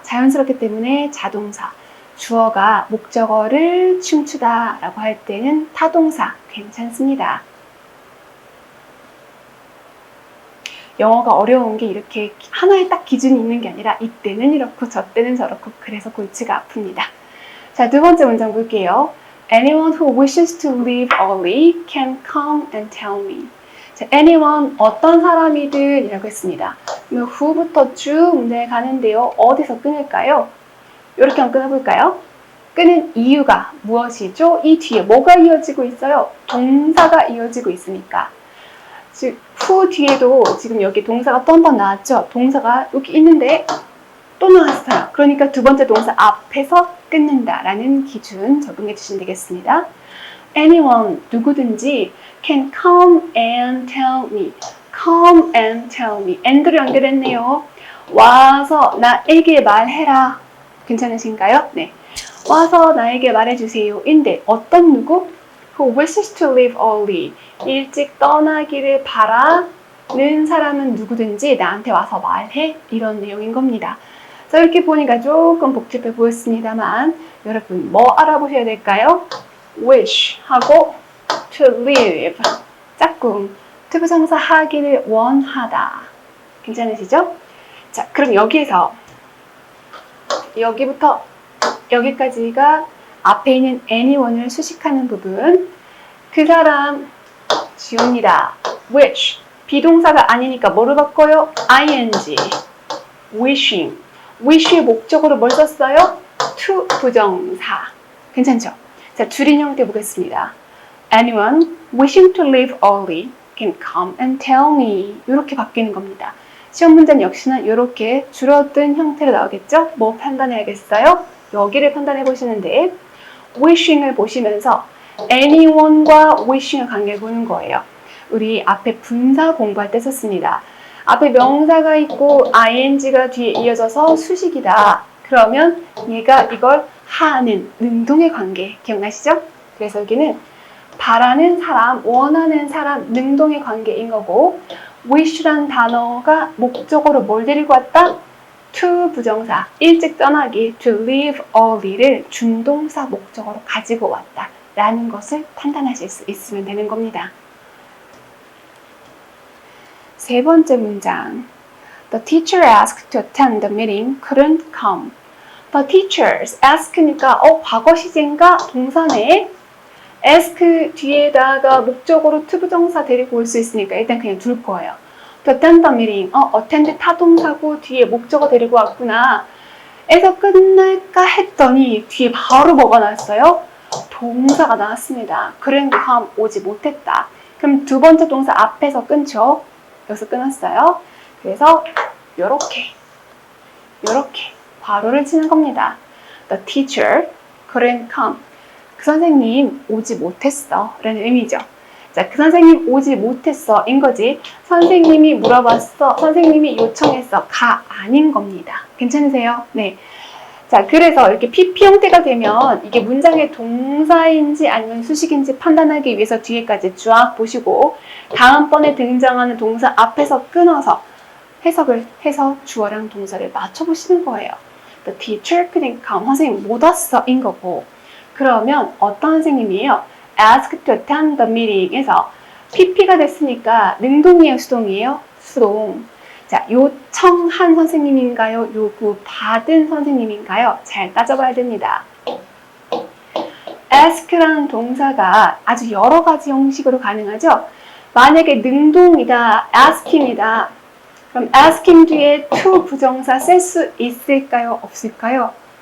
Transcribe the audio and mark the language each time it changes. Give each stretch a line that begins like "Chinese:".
Korean: 자연스럽기 때문에 자동사. 주어가 목적어를 춤추다 라고 할 때는 타동사. 괜찮습니다. 영어가 어려운 게 이렇게 하나의 딱 기준이 있는 게 아니라 이때는 이렇고 저때는 저렇고 그래서 골치가 아픕니다. 자, 두 번째 문장 볼게요.
English: Anyone who wishes to leave early can come and tell me.
Korean: 자, anyone 어떤 사람이든 이라고 했습니다. 그럼 who부터 쭉 문장에 가는데요. 어디서 끊을까요? 이렇게 한번 끊어볼까요? 끊은 이유가 무엇이죠? 이 뒤에 뭐가 이어지고 있어요? 동사가 이어지고 있으니까. 즉, who 뒤에도 지금 여기 동사가 또 한 번 나왔죠? 동사가 여기 있는데 또 나왔어요. 그러니까 두 번째 동사 앞에서 끊는다라는 기준 적용해 주시면 되겠습니다.
English: Anyone,
Korean: 누구든지
English: can come and tell me. come and tell me.
Korean: and로 연결했네요. 와서 나에게 말해라. 괜찮으신가요? 네. 와서 나에게 말해주세요. 인데 어떤 누구?
English: Who wishes to leave early.
Korean: 일찍 떠나기를 바라는 사람은 누구든지 나한테 와서 말해. 이런 내용인 겁니다. 자, 이렇게 보니까 조금 복잡해 보였습니다만 여러분 뭐 알아보셔야 될까요?
English: wish 하고 to live.
Korean: 짝꿍. 투부정사 하기를 원하다. 괜찮으시죠? 자, 그럼 여기에서 여기부터 여기까지가 앞에 있는 anyone을 수식하는 부분. 그 사람 지웁니다. which 비동사가 아니니까 뭐로 바꿔요? ing wishing wish의 목적으로 뭘 썼어요? to 부정사. 괜찮죠? 자, 줄인 형태 보겠습니다.
English: Anyone wishing to leave early can come and tell me.
Korean: 이렇게 바뀌는 겁니다. 시험 문제는 역시나 이렇게 줄어든 형태로 나오겠죠? 뭐 판단해야겠어요? 여기를 판단해 보시는데 wishing을 보시면서 anyone과 wishing의 관계를 보는 거예요. 우리 앞에 분사 공부할 때 썼습니다. 앞에 명사가 있고 ing가 뒤에 이어져서 수식이다. 그러면 얘가 이걸 하는 능동의 관계 기억나시죠? 그래서 여기는 바라는 사람, 원하는 사람, 능동의 관계인 거고 wish란 단어가 목적어로 뭘 데리고 왔다? to 부정사, 일찍 떠나기, to leave early를 준동사 목적어로 가지고 왔다 라는 것을 판단하실 수 있으면 되는 겁니다. 세 번째 문장.
English: The teacher asked to attend the meeting, couldn't come.
Korean: The teachers ask니까 과거 시제인가 동사네. ask 뒤에다가 목적어로 to 부정사 데리고 올 수 있으니까 일단 그냥 둘 거예요.
English: To attend the meeting.
Korean: attend 타동사고 뒤에 목적어 데리고 왔구나. 에서 끝날까 했더니 뒤에 바로 뭐가 나왔어요? 동사가 나왔습니다.
English: couldn't come
Korean: 오지 못했다. 그럼 두 번째 동사 앞에서 끊죠. 여기서 끊었어요. 그래서 요렇게 괄호를 치는 겁니다.
English: The teacher couldn't come.
Korean: 그 선생님 오지 못했어 라는 의미죠. 자, 그 선생님 오지 못했어 인 거지. 선생님이 물어봤어, 선생님이 요청했어 가 아닌 겁니다. 괜찮으세요? 네. 자, 그래서 이렇게 PP 형태가 되면 이게 문장의 동사인지 아니면 수식인지 판단하기 위해서 뒤에까지 쫙 보시고 다음번에 등장하는 동사 앞에서 끊어서 해석을 해서 주어랑 동사를 맞춰보시는 거예요.
English: The teacher couldn't come.
Korean: 선생님 못 왔어 인 거고. 그러면 어떤 선생님이에요?
English: asked to attend the meeting에서
Korean: PP가 됐으니까 능동이에요, 수동이에요? 수동. 자, 요청한 선생님인가요? 요구받은 선생님인가요? 잘 따져봐야 됩니다. ask라는 동사가 아주 여러 가지 형식으로 가능하죠? 만약에 능동이다, ask입니다. 그럼 asking 뒤에 to 부정사 쓸 수 있을까요? 없을까요?